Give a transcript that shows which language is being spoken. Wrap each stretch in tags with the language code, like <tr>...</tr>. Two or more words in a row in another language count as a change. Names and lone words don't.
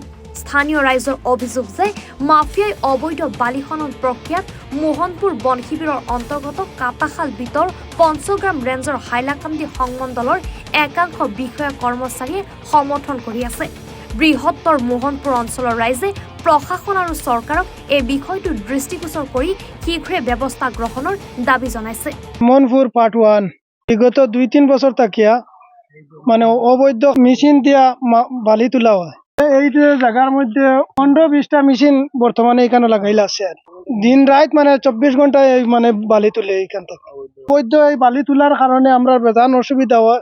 <as>স্থানীয় ৰাইজৰ অভিযোগ যে মাফিয়াই অবৈধ বালি খনন প্ৰক্ৰিয়াত মোহনপুৰ বন শিবিৰৰ অন্তৰ্গত কাটাখাল বিতৰ পঞ্চগ্ৰাম ৰেঞ্জৰ হাইলাকান্দি সংমণ্ডলৰ একাংশ বিষয়া কৰ্মচাৰীয়ে সমৰ্থন কৰি আছে। বৃহত্তৰ মোহনপুৰ অঞ্চলৰ ৰাইজে প্ৰশাসন আৰু চৰকাৰক এই বিষয়টো দৃষ্টিগোচৰ কৰি শীঘ্ৰে ব্যৱস্থা গ্ৰহণৰ দাবী জনাইছে।</as> <bn>মোহনপুর পার্ট 1 বিগত ২-৩ বছর তাকিয়া মানে অবৈধ মেশিন দিয়া বালি তোলা হয়। এই জায়গার মধ্যে ১৫-২০টা মেশিন বর্তমানে এখানে লাগাইলে আছে আর দিন রাত মানে ২৪ ঘন্টায় মানে বালি তুলে এইখান থেকে। অবৈধ এই বালি তোলার কারণে আমরা বেজান অসুবিধা হয়।</bn>